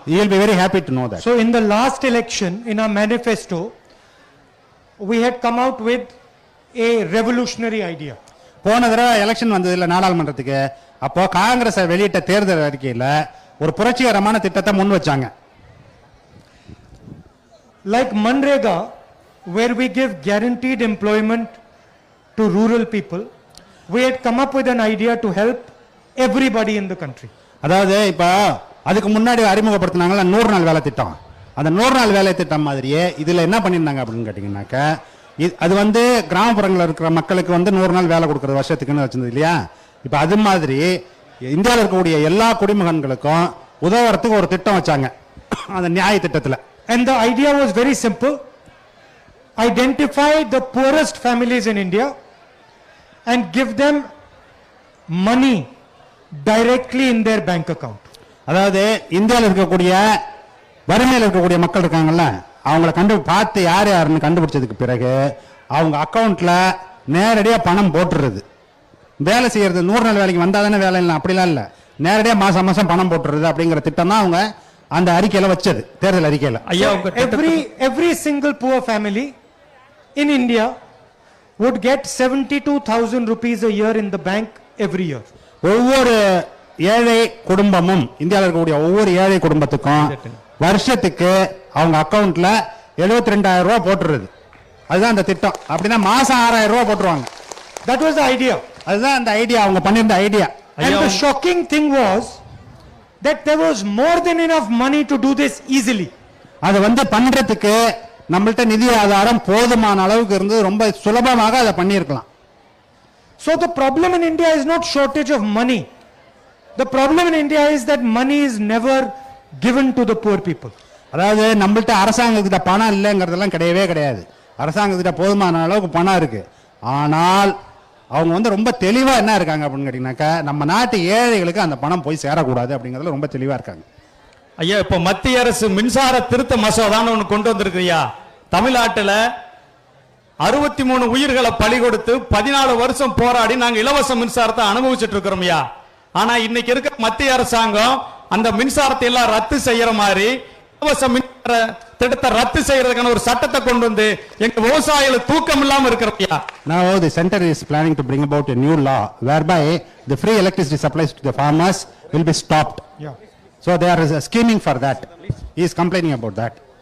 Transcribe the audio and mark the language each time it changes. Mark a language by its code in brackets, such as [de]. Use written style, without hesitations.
[en] He will be very happy to know that. So in the last election, in our manifesto, we had come out with a revolutionary idea. [ta] போன தடவை election வந்தது இல்ல நாடாளுமன்றத்துக்கு, அப்போ காங்கிரஸ் வெளியிட்ட தேர்தல் அறிக்கையில ஒரு புரட்சிகரமான திட்டத்தை முன் வச்சாங்க. [en] Like Manrega, where we give guaranteed employment to rural people, we had come up with an idea to help everybody in the country. [ta] அதாவது இப்ப அதுக்கு முன்னாடி அறிமுகப்படுத்தினாங்கல்ல 100 நாள் வேலை திட்டம், அந்த 100 நாள் வேலை திட்டம் மாதிரியே இதுல என்ன பண்ணிருந்தாங்க அப்படின்னு கேட்டீங்கன்னாக்கா, அது வந்து கிராமப்புறங்களில் இருக்கிற மக்களுக்கு வந்து 100 நாள் வேலை கொடுக்கறது வருஷத்துக்குன்னு வச்சிருந்தது இல்லையா. இப்ப அது மாதிரி இந்தியாவில் இருக்கக்கூடிய எல்லா குடிமகன்களுக்கும் உதவுறதுக்கு ஒரு திட்டம் வச்சாங்க, அந்த நியாய திட்டத்துல. [en] And the idea was very simple: identify the poorest families in India and give them money directly in their bank account. [ta] அதாவது இந்தியாவில் இருக்கக்கூடிய வறுமையில் இருக்கக்கூடிய மக்கள் இருக்காங்கல்ல, அவங்கள பார்த்து யார் யாருன்னு கண்டுபிடிச்சதுக்கு பிறகு அவங்க அக்கௌண்ட்ல நேரடியா பணம் போட்டுறது. வேலை செய்யறது 100 நாள் வேலைக்கு வந்தா தானே வேலை இல்லை, அப்படிலாம் இல்லை, நேரடியா மாசம் மாசம் பணம் போட்டுறது அப்படிங்கிற திட்டம் தான் அவங்க அந்த அறிக்கையில வச்சது, தேர்தல் அறிக்கையில. [en] Every single poor family in India would get 72,000 rupees a year in the bank every year. [ta] ஒவ்வொரு ஏழை குடும்பமும், இந்தியாவில் இருக்கக்கூடிய ஒவ்வொரு ஏழை குடும்பத்துக்கும் வருஷத்துக்கு அவங்க அக்கவுண்ட்ல 72,000 ரூபாய் போட்டுறது. அதுதான் அந்த திட்டம். அப்படின்னா மாசம் 6,000 ரூபாய் போட்டுருவாங்க. [en] That was the idea. [ta] அதுதான் அந்த ஐடியா, அவங்க பண்ணிருந்த idea. [en] And the shocking thing was that there was more than enough money to do this easily. [ta] அது வந்து பண்றதுக்கு நம்மள்ட்ட நிதி ஆதாரம் போதுமான அளவுக்கு இருந்து ரொம்ப சுலபமாக அதை பண்ணியிருக்கலாம். [en] So the problem in India is not shortage of money. The problem in India is that money is never given to the poor people. [ta] அதாவது நம்மள்ட்ட அரசாங்கத்திட்ட பணம் இல்லைங்கிறதெல்லாம் கிடையவே கிடையாது. அரசாங்கத்திட்ட போதுமான அளவுக்கு பணம் இருக்கு. ஆனால் அவங்க வந்து ரொம்ப தெளிவா என்ன இருக்காங்க அப்படின்னு கேட்டீங்கன்னாக்கா, நம்ம நாட்டு ஏழைகளுக்கு அந்த பணம் போய் சேரக்கூடாது அப்படிங்கறதுல ரொம்ப தெளிவா இருக்காங்க. ஐயா, இப்ப மத்திய அரசு மின்சார திருத்த மசோதான்னு ஒண்ணு கொண்டு வந்திருக்குயா. தமிழ்நாட்டுல 63 உயிர்களை பலி கொடுத்து 14 வருஷம் போராடி நாங்க இலவச மின்சாரத்தை அனுபவிச்சுட்டு இருக்கிறோம் ஐயா. ஆனா இன்னைக்கு இருக்க மத்திய அரசாங்கம் அந்த மின்சாரத்தை எல்லாம் ரத்து செய்யற மாதிரி இலவச மின்சார திட்டத்தை ரத்து செய்யறதுக்கான ஒரு சட்டத்தை கொண்டு வந்து எங்க விவசாயிகள் தூக்கம் இல்லாம இருக்கிறோம். [en] Now the center is planning to bring about a new law whereby the free electricity supplies to the farmers will be stopped. Yeah. So they are scheming for that. He is complaining about that.